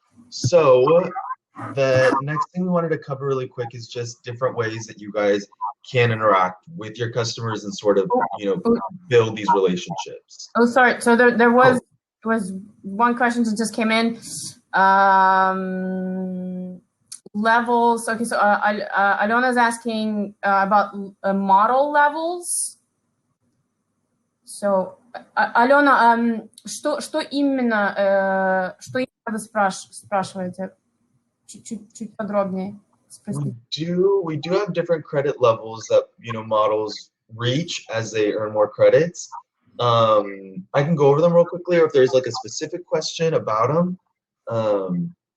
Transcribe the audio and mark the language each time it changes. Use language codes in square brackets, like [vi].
[en] So the next thing we wanted to cover really quick is just different ways that you guys can interact with your customers and sort of, you know, build these relationships. Oh, sorry. So there was one question that just came in. Levels. Okay, so Alena's asking about model levels. [ru] So, Alena, что именно вы спрашиваете? Чуть подробнее. [en] We do have different credit levels that, you know, models reach as they earn more credits. I can go over them real quickly, or if there's like a specific question about them.